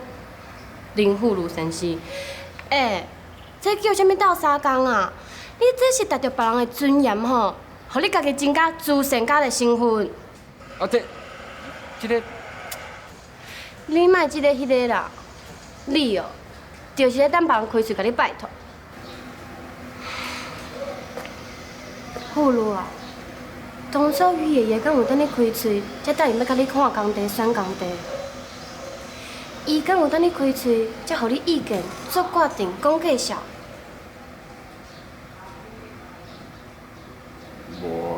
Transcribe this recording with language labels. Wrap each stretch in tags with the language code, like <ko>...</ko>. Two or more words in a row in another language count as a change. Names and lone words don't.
<nan>林富如先生，这叫啥物斗相共啊？你这是达着别人的尊严吼，互你家己增加自信家的身份。这个，你莫这个迄个啦，你哦，就是咧等别人开喙甲你拜托。富如啊，当初于爷爷敢有等你开喙，才答应要甲你看工地、选工地。伊敢有等你开喙，才互你意见、做决定、讲介绍。无。</nan>